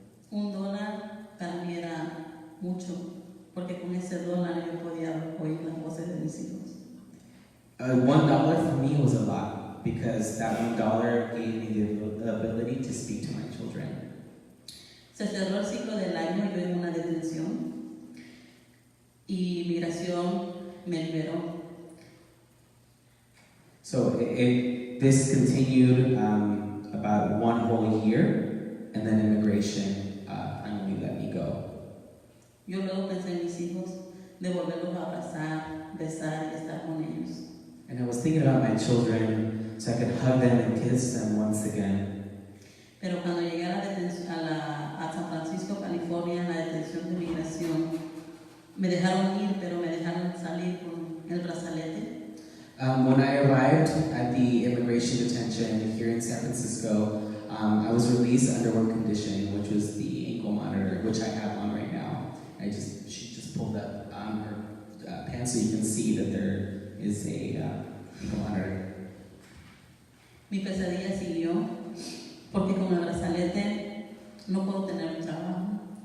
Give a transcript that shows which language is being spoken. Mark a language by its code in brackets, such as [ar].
[es] $1 para mí era mucho, porque con ese $1 yo podía oír las voces de mis hijos. [en] $1 for me was a lot, because that $1 gave me the ability to speak to my children. [es] Se cerró el ciclo del año, yo en una detención, y migración me liberó. [en] So this continued about 1 whole year, and then immigration finally let me go. [es] Yo luego pensé en mis hijos, de volverlos a abrazar, besar y estar con ellos. [en] And I was thinking about my children so I could hug them and kiss them once again. [es] Pero cuando llegué a San Francisco, California, en la detención de migración, me dejaron ir, pero me dejaron salir con el brazalete. [en] When I arrived at the immigration detention here in San Francisco, I was released under one condition, which was the ankle monitor, which I have on right now. She just pulled up her pants so you can see that there is a ankle monitor. [es] Mi pesadilla siguió porque con el brazalete no puedo tener un trabajo.